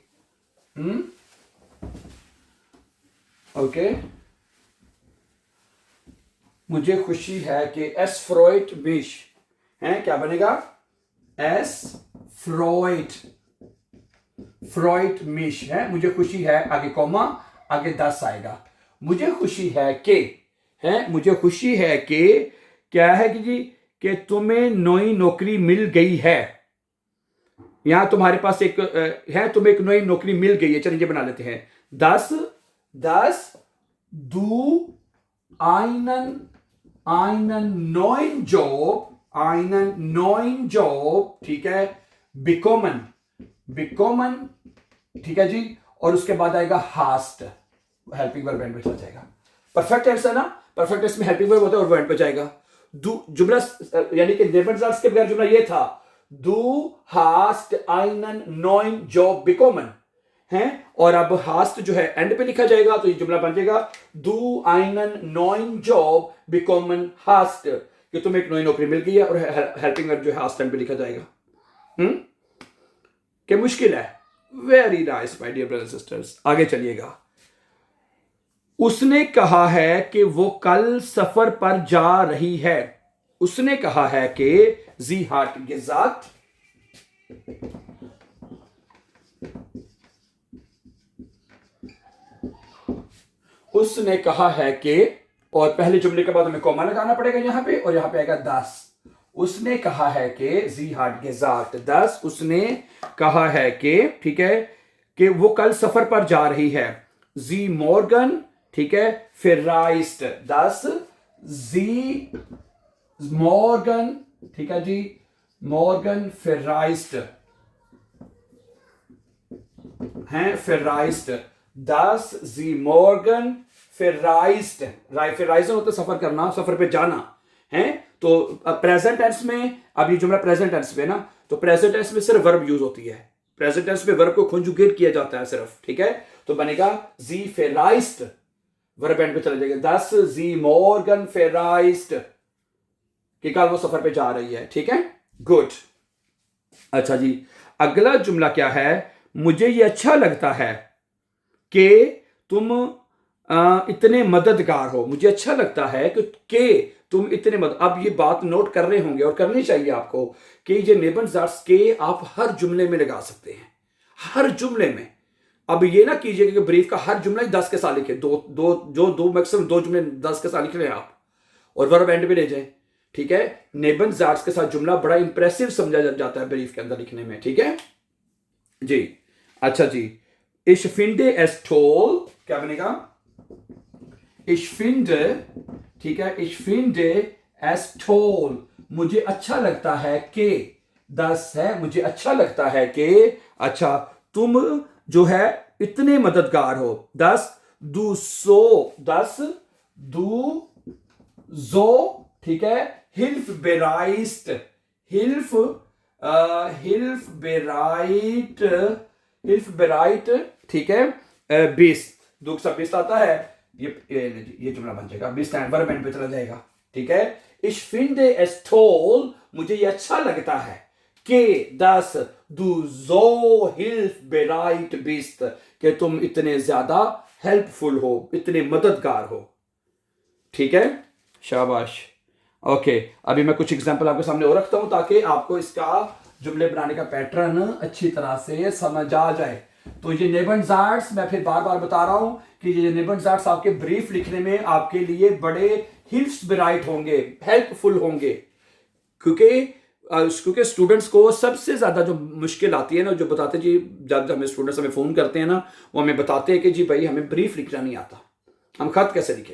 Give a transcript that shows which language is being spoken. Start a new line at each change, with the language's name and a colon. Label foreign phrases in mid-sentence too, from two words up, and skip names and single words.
Hindi: ओके, मुझे खुशी है कि,
German: es freut mich,
Hindi: है, क्या बनेगा,
German: es freut, freut mich,
Hindi: है, मुझे खुशी है, आगे कॉमा, आगे 10 आएगा, मुझे खुशी है कि, है, मुझे खुशी है कि, क्या है कि जी, कि तुम्हें नई नौकरी मिल गई है, यहां तुम्हारे पास एक है, तुम्हें एक नई नौकरी मिल गई है, चलिए बना लेते हैं, 10
German: das du einen neuen Job,
Hindi: ठीक है, bekommen, ठीक है जी, और उसके बाद आएगा hast,
English: helping verb end
Hindi: पे चला जाएगा।
English: perfect tense
Hindi: है ना,
English: perfect tense
Hindi: में
English: helping verb
Hindi: होता है और वर्ब पे जाएगा। जुमला यानी कि नेबनजार्स के बगैर जुमला ये था,
German: du hast einen neuen Job bekommen
Hindi: है, और अब hast जो है एंड पे लिखा जाएगा तो ये जुमला बन जाएगा
German: du einen neuen Job bekommen hast,
Hindi: कि तुम्हें एक नई नौकरी मिल गई है, और
English: helping verb
Hindi: जो है hast एंड पे लिखा जाएगा। क्या मुश्किल है?
English: very nice my dear brothers sisters.
Hindi: आगे चलिएगा। उसने कहा है कि वो कल सफर पर जा रही है। उसने कहा है कि
German: sie hat gesagt,
Hindi: उसने कहा है कि, और पहले जुमले के बाद हमें कॉमा लगाना पड़ेगा यहां पे, और यहां पे आएगा das। उसने कहा है कि
German: sie hat gesagt das,
Hindi: उसने कहा है कि, ठीक है, कि वो कल सफर पर जा रही है।
German: sie morgen,
Hindi: ठीक है,
German: verreist das, sie morgen,
Hindi: ठीक है जी,
German: morgen verreist
Hindi: हैं,
German: verreist das, sie morgen verreist,
Hindi: verreisen होता है सफर करना, सफर पे जाना है। तो
English: present tense
Hindi: में, अब ये जुमला
English: present tense
Hindi: में ना, तो
English: present tense
Hindi: में सिर्फ वर्ब यूज होती है,
English: present tense
Hindi: में वर्ब को कंजुगेट किया जाता है सिर्फ, ठीक है।
German: तो बनेगा sie verreist,
English: verb end
Hindi: पे चला जाएगा,
German: das sie morgen verreist,
Hindi: कि कल वो सफर पे जा रही है, ठीक है, गुड। अच्छा जी, अगला जुमला क्या है? मुझे ये अच्छा लगता है कि तुम इतने मददगार हो। मुझे अच्छा लगता है कि तुम इतने अब ये बात नोट कर रहे होंगे और करनी चाहिए आपको कि ये नेबनजार्स के आप हर जुमले में लगा सकते हैं, हर जुमले में। अब ये ना कीजिएगा कि ब्रीफ का हर जुमला ही 10 के साथ लिखे, दो मैक्सिमम 2 जुमले 10 के साथ लिख रहे हैं आप, और वर्ब एंड पे ले जाए, ठीक है। नेबनजार्स के साथ जुमला बड़ा इंप्रेसिव समझा जाता है ब्रीफ के अंदर लिखने में, ठीक है जी। अच्छा जी,
German: ich finde es toll,
Hindi: क्या बनेगा?
German: ich finde,
Hindi: ठीक है,
German: ich finde es toll,
Hindi: मुझे अच्छा लगता है कि, das है, मुझे अच्छा लगता है कि, अच्छा, तुम जो है इतने मददगार हो,
German: das du so,
Hindi: ठीक है, hilfbereit, ठीक है, bist, दुख सब bist आता है, ये जुमला बन जाएगा, bist
English: end verb end
Hindi: पे चला जाएगा, ठीक है।
German: ich finde es toll,
Hindi: मुझे ये अच्छा लगता है कि,
German: das du so hilfbereit bist,
Hindi: कि तुम इतने ज्यादा हेल्पफुल हो, इतने मददगार हो, ठीक है, शाबाश। ओके, अभी मैं कुछ एग्जांपल आपके सामने और रखता हूं ताकि आपको इसका जुमले बनाने का पैटर्न अच्छी तरह से समझ आ जाए। तो ये नेबनजार्ड्स, मैं फिर बार बार बता रहा हूं कि ये नेबनजार्ड्स आपके ब्रीफ लिखने में आपके लिए बड़े हिल्फ्सबेराइट होंगे, हेल्पफुल होंगे, क्योंकि स्टूडेंट्स को सबसे ज्यादा जो मुश्किल आती है ना, जो बताते जी, जब हमें स्टूडेंट्स हमें फोन करते हैं ना, वो हमें बताते हैं कि जी भाई हमें ब्रीफ लिखना नहीं आता, हम खत कैसे लिखें।